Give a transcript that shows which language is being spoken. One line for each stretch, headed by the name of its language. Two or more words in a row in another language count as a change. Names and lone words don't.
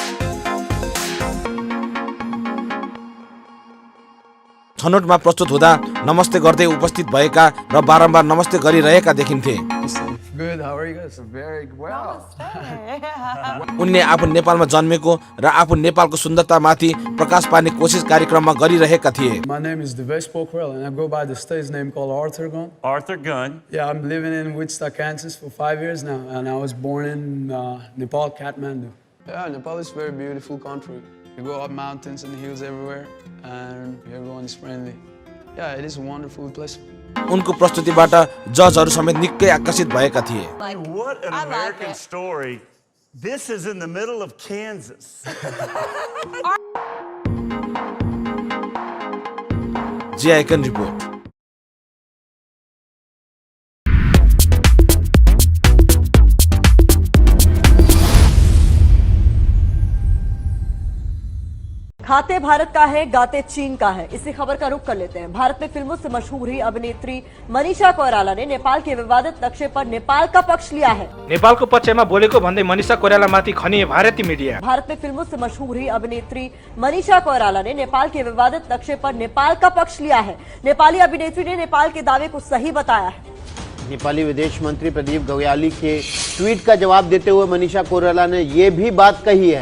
Nepali: छनौटमा प्रस्तुत हुँदा नमस्ते गर्दै उपस्थित भएका र बारम्बार नमस्ते गरिरहेका देखिन्थे। उनले आफू नेपालमा जन्मेको र आफू नेपालको सुन्दरतामाथि प्रकाश पार्ने कोसिस कार्यक्रममा गरिरहेका थिए।
English: My name is Divesh Pokhrel and I go by the stage name called Arthur Gun. Arthur Gunn. Yeah, I'm living in Wichita, Kansas for 5 years now and I was born in Nepal, Kathmandu. Yeah, Nepal is a very beautiful country. You go up mountains and hills everywhere and everyone is friendly. Yeah, it is a wonderful place.
Nepali: उनको प्रस्तुतिबाट जजहरू समेत निकै आकर्षित भएका थिए।
English: What an American story. This is in the middle of Kansas.
Hindi: जी
English: icon report.
Hindi: खाते भारत का है, गाते चीन का है। इसी खबर का रुख कर लेते हैं। भारत में फिल्मों से मशहूर ही अभिनेत्री मनीषा कोइराला ने नेपाल के विवादित नक्शे पर नेपाल का पक्ष लिया है।
Nepali: नेपालको पक्षमा बोलेको भन्दै मनीषा कोइरालामाथि खनिए भारतीय मिडिया।
Hindi: भारत में फिल्मों से मशहूर ही अभिनेत्री मनीषा कोइराला ने नेपाल के विवादित नक्शे पर नेपाल का पक्ष लिया है। नेपाली अभिनेत्री ने नेपाल के दावे को सही बताया है। नेपाली विदेश मंत्री प्रदीप गव्याली के ट्वीट का जवाब देते हुए मनीषा कोइराला ने ये भी बात कही है।